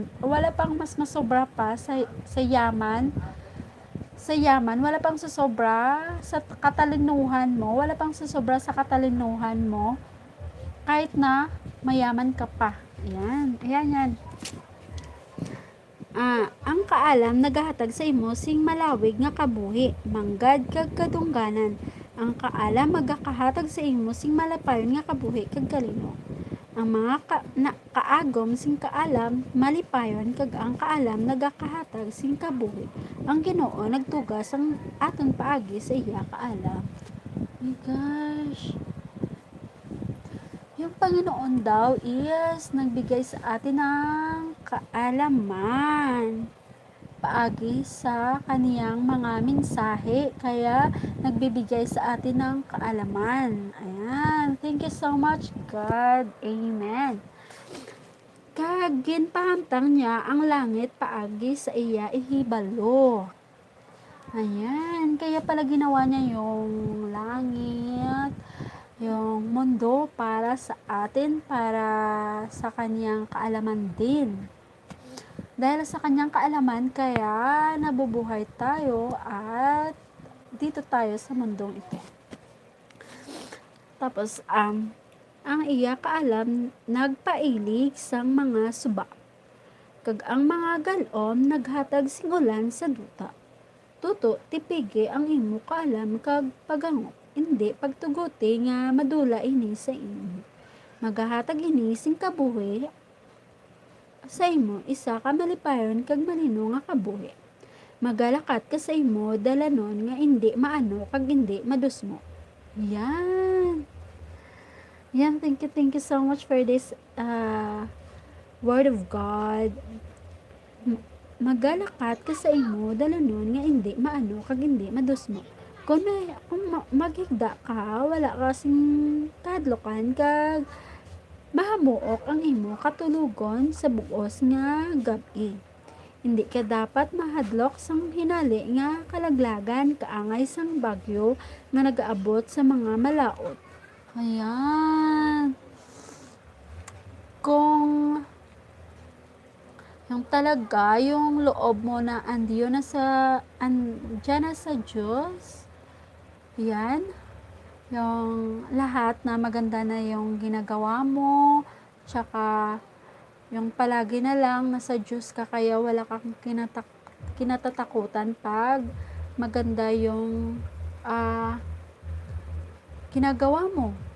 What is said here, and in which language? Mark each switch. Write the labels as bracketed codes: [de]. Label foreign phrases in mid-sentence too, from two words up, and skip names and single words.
[tl] Wala pang mas masobra pa sa yaman. Sa yaman, wala pang susobra sa katalinuhan mo. Wala pang susobra sa katalinuhan mo. Kahit na mayaman ka pa. Ayan, yan. [hil] Ang kaalam nagahatag sa imo sing malawig nga kabuhi, manggad kag kadungganan. Ang kaalam magakahatag sa imo sing malapayon nga kabuhi kag kalino. Ang mga kaagom sing kaalam malipayon kag ang kaalam nagakahatag sing kabuhi. Ang Ginoo nagtugas ang aton paagi sa iya kaalam. [en] Oh my gosh. [tl] Yung Panginoon daw is nagbigay sa atin ng kaalaman paagi sa kaniyang mga mensahe. Kaya nagbibigay sa atin ng kaalaman. Ayan. [en] Thank you so much, God. Amen. [hil] Kag ginpahamtang niya ang langit paagi sa iya ihibalo. Ayan. [tl] Kaya pala ginawa niya yung langit, yung mundo para sa atin, para sa kaniyang kaalaman din. Dahil sa kanyang kaalaman, kaya nabubuhay tayo at dito tayo sa mundong ito. [hil] Tapos, ang iya kaalam nagpailig sang mga suba. Kag ang mga galom naghatag singulan sa duta. Tuto, tipigi ang imo kaalam kag pagangop. Hindi pagtuguti nga madula ini sa imo. Magahatag ini sing kabuhi sa imo isa ka malipayon kag malino nga kabuhi. Magalakat ka sa imo dalanon nga hindi maano kag hindi madusmo. Yan. [en] Thank you so much for this word of God. [hil] Magalakat ka sa imo dalanon nga hindi maano kag hindi madusmo. Kung maghigda ka, wala kasing kadlokan kag mahamuok ang imo katulugon sa buos nga gabi. Hindi ka dapat mahadlok sang hinali nga kalaglagan kaangay sang bagyo nga nagaabot sa mga malaot. Ayan. [tl] Kung yung talaga yung loob mo na andyan na sa Diyos, yan, yung lahat na maganda na yung ginagawa mo, tsaka yung palagi na lang nasa Diyos ka kaya wala kang kinatatakutan pag maganda yung ginagawa mo.